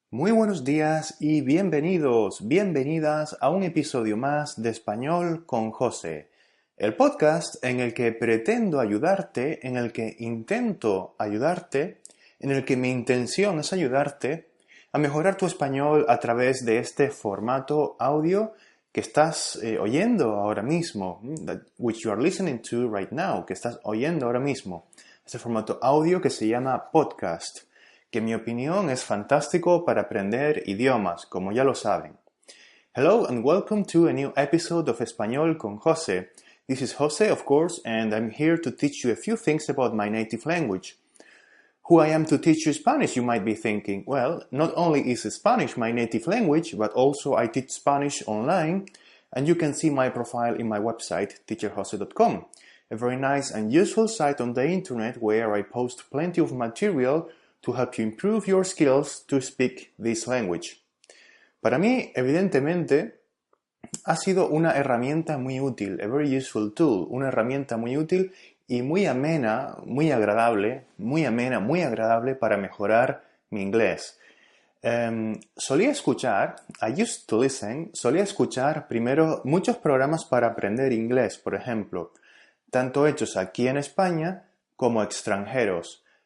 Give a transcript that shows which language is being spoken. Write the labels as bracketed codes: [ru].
[es] Muy buenos días y bienvenidos, bienvenidas a un episodio más de Español con José, el podcast en el que pretendo ayudarte, en el que intento ayudarte, en el que mi intención es ayudarte a mejorar tu español a través de este formato audio que estás oyendo ahora mismo, [en] which you are listening to right now, [es] que estás oyendo ahora mismo, este formato audio que se llama podcast, que en mi opinión es fantástico para aprender idiomas, como ya lo saben. [en] Hello and welcome to a new episode of Español con José. This is José, of course, and I'm here to teach you a few things about my native language. Who I am to teach you Spanish, you might be thinking. Well, not only is Spanish my native language, but also I teach Spanish online, and you can see my profile in my website, teacherjose.com, a very nice and useful site on the internet where I post plenty of material to help you improve your skills to speak this language. [es] Para mí, evidentemente, ha sido una herramienta muy útil, [en] a very useful tool, [es] una herramienta muy útil y muy amena, muy agradable, muy amena, muy agradable para mejorar mi inglés. Solía escuchar primero muchos programas para aprender inglés, por ejemplo, tanto hechos aquí en España como extranjeros.